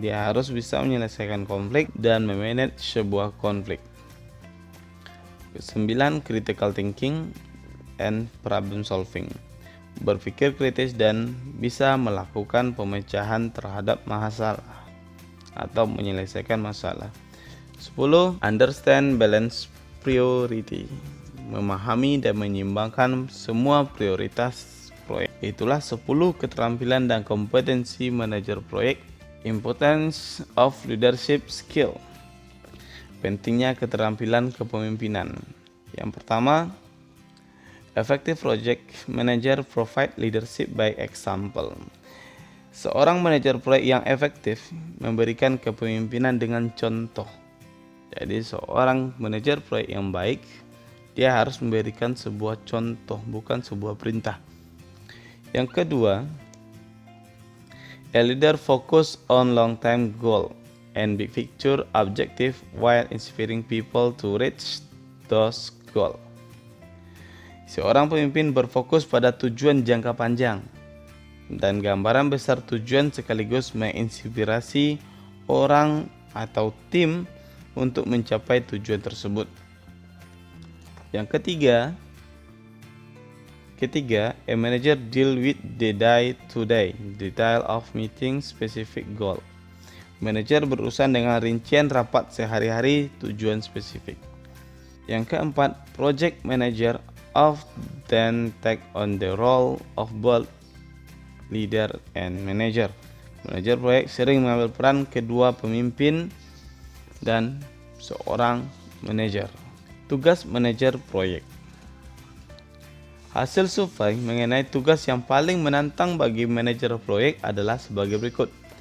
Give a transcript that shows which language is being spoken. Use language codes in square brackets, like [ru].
[id] Dia harus bisa menyelesaikan konflik dan memanage sebuah konflik. [en] Ke-9, critical thinking and problem solving. [id] Berpikir kritis dan bisa melakukan pemecahan terhadap masalah atau menyelesaikan masalah. 10. [en] Understand balance priority. [id] Memahami dan menyeimbangkan semua prioritas proyek. Itulah 10 keterampilan dan kompetensi manajer proyek. [en] Importance of leadership skill. [id] Pentingnya keterampilan kepemimpinan. Yang pertama, [en] effective project manager provide leadership by example. [id] Seorang manajer proyek yang efektif memberikan kepemimpinan dengan contoh. Jadi seorang manajer proyek yang baik, dia harus memberikan sebuah contoh, bukan sebuah perintah. Yang kedua, [en] a leader focus on long-term goal and big picture objective while inspiring people to reach those goal. [id] Seorang pemimpin berfokus pada tujuan jangka panjang dan gambaran besar tujuan sekaligus menginspirasi orang atau tim untuk mencapai tujuan tersebut. Yang ketiga, [en] a manager deal with the day-to-day detail of meeting specific goal. [id] Manajer berurusan dengan rincian rapat sehari-hari tujuan spesifik. Yang keempat, [en] project manager often take on the role of both leader and manager. [id] Manajer proyek sering mengambil peran kedua pemimpin dan seorang manajer. Tugas manajer proyek. Hasil survei mengenai tugas yang paling menantang bagi manajer proyek adalah sebagai berikut.